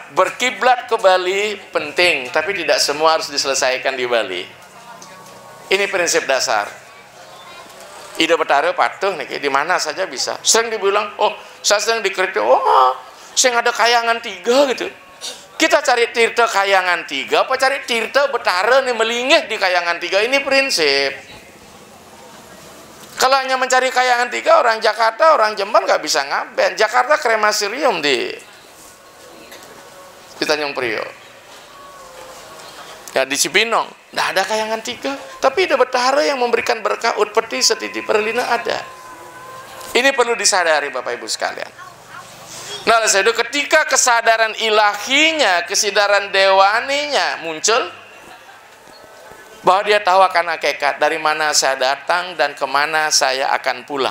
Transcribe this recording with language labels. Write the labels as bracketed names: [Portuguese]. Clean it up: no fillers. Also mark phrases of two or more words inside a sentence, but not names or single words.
[Indonesian] Berkiblat ke Bali penting, tapi tidak semua harus diselesaikan di Bali. Ini prinsip dasar. Ide Betara patuh nih, di mana saja bisa. Sering dibilang, oh saya sering dikritik, oh saya ada kayangan 3 gitu. Kita cari tirta kayangan 3, apa cari tirta Betara nih melingih di kayangan 3, ini prinsip. Kalau hanya mencari kayangan 3, orang Jakarta, orang Jember nggak bisa ngaben. Jakarta krematorium di Tanjung Priok. Ya di Cipinong, tidak ada kayangan 3. Tapi ada Betara yang memberikan berkah utpeti setiti perlina ada. Ini perlu disadari Bapak Ibu sekalian. Nah, itu ketika kesadaran ilahinya, kesadaran dewaninya muncul, bahwa dia tahu akan hakikat, dari mana saya datang dan kemana saya akan pulang.